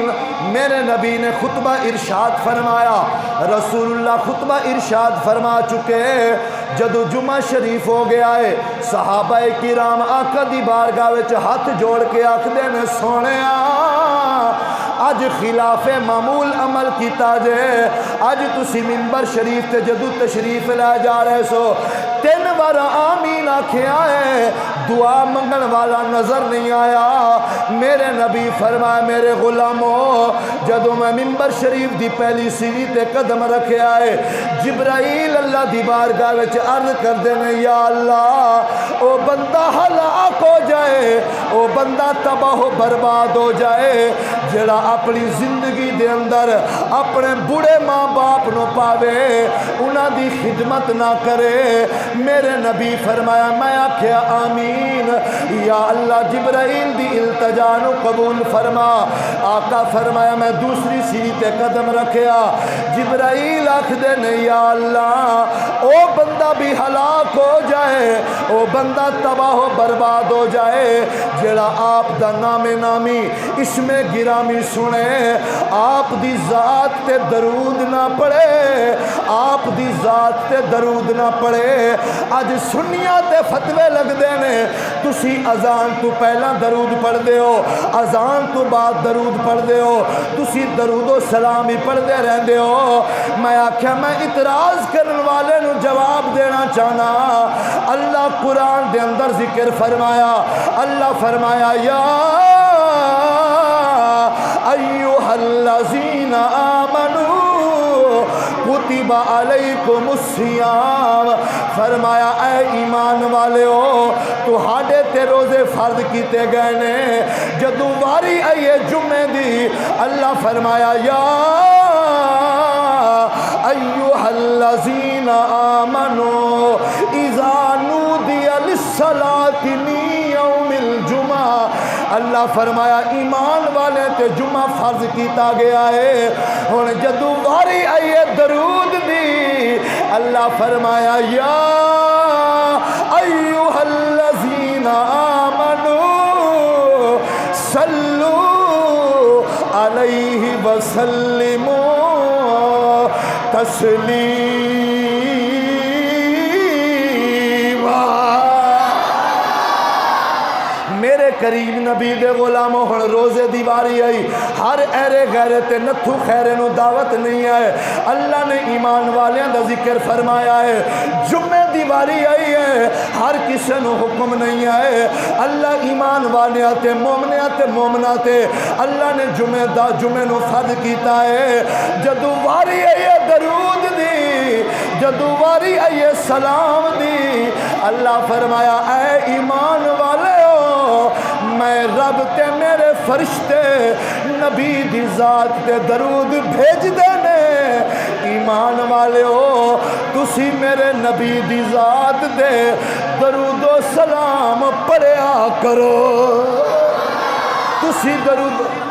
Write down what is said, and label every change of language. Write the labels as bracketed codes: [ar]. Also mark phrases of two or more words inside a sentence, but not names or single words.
[pa] میرے نبی نے خطبہ ارشاد فرمایا، رسول اللہ خطبہ ارشاد فرما چکے، جدو جمعہ شریف ہو گیا ہے، صحابہ کرام آقا دی بارگاہ وچ ہاتھ جوڑ کے آکھدے نے سونیا اج خلاف معمول عمل کیتا جے، اج تسی منبر شریف تے جدو تشریف لے جا رہے سو 3 بار آمین آکھیا ہے، دعا منگن والا نظر نہیں آیا۔ میرے نبی فرمایا میرے غلاموں، جدو میں منبر شریف دی پہلی سیڑھی تے قدم رکھے آئے، جبرائیل اللہ دی بارگاہ وچ عرض کر دینے یا اللہ او بندہ ہلاک ہو جائے، او بندہ تباہ و برباد ہو جائے جڑا اپنی زندگی دے اندر اپنے بڑے ماں باپ نو پاوے، انہاں دی خدمت نہ کرے۔ میرے نبی فرمایا میں آکھیا آمین، یا اللہ جبرائیل دی التجا نو قبول فرما۔ آقا فرمایا میں دوسری سیڑھی تے قدم رکھیا، جبرائیل آکھ دے نے یا اللہ او بندہ بھی ہلاک ہو جائے، او بندہ تباہ و برباد ہو جائے جڑا آپ دا نام نامی اسم گرامی سنے، آپ دی ذات تے درود نہ پڑھے، آپ دی ذات تے درود نہ پڑھے۔ اج سنیاں تے فتوے لگ دے نے، تسی اذان تو پہلا درود پڑھ دے ہو، اذان تو بعد درود پڑھ دے ہو، تسی درود و سلام ہی پڑھ دے رہن دے ہو۔ میں آکھیا میں اعتراض کرن والے نو جواب دینا چاہنا، اللہ قرآن دے اندر ذکر فرمایا، اللہ فرمایا [ar] یا ایوہ الذین آمنوا کتب علیکم الصیام، [pa] فرمایا اے ایمان والے ہو تہاڈے تے روزے فرض کیتے گئے نے۔ جدوں واری آئیے جمعے دی، اللہ فرمایا [ar] یا ایوہ الذین آمنوا اذا نودی للصلاۃ من یوم الجمعہ، [pa] اللہ فرمایا ایمان والے تے جمعہ فرض کیتا گیا ہے۔ ہن جدوں واری آئیے درود دی، اللہ فرمایا [ar] یا ایوہ الذین آمنوا صلو علیہ وسلموا تسلیما۔ [pa] میرے کریم نبی دے غلاموں، ہن روزے دی واری آئی، ہر ایرے غیرے تے نتھو خیرے نو دعوت نہیں آئے، اللہ نے ایمان والیاں دا ذکر فرمایا ہے۔ جمعے دی واری آئی ہے، ہر کسے نو حکم نہیں آئے، اللہ ایمان والیاں تے مومنیاں تے مومنہ تے اللہ نے جمعے نو فرض کیتا ہے۔ جدو واری آئی ہے درود دی، جدو واری آئی ہے سلام دی، اللہ فرمایا اے ایمان والے میں رب تے میرے فرشتے نبی دی ذات تے درود بھیج دینے، ایمان والے ہو تسی میرے نبی دی ذات دے درود و سلام پڑھیا کرو، تسی درود